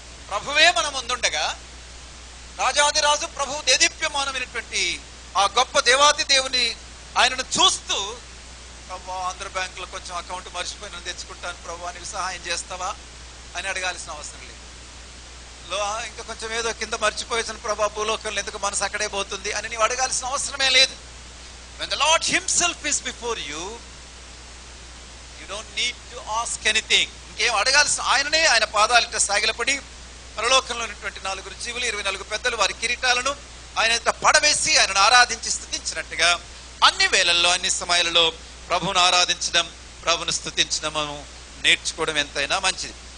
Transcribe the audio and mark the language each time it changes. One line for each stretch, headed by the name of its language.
Telugu: ప్రభువే మన ముందుండగా, రాజాదిరాజు ప్రభు దేదీప్యమానమైనటువంటి ఆ గొప్ప దేవాది దేవుని ఆయనను చూస్తూ, ప్రభు ఆంధ్ర బ్యాంకులో కొంచెం అకౌంట్ మర్చిపోయిన తెచ్చుకుంటాను ప్రభు, నీకు సహాయం చేస్తావా అని అడగాల్సిన అవసరం లేదు. ఇంకా కొంచెం ఏదో కింద మర్చిపోయేసిన ప్రభు, భూలోకంలో ఎందుకు మనసు అక్కడే పోతుంది అని నీవు అడగాల్సిన అవసరమే లేదు.
English: When the Lord himself is before you, you don't need to ask anything.
Telugu: ఇంకేం అడగాల్సిన, ఆయననే ఆయన పాదాలిట సాగిలపడి పరలోకంలో ఉన్నటువంటి 4 జీవులు, 24 పెద్దలు వారి కిరీటాలను ఆయన పడవేసి ఆయనను ఆరాధించి స్తుతించినట్టుగా అన్ని వేళల్లో, అన్ని సమయాలలో ప్రభువును ఆరాధించడం, ప్రభువును స్తుతించడం నేర్చుకోవడం ఎంతైనా మంచిది.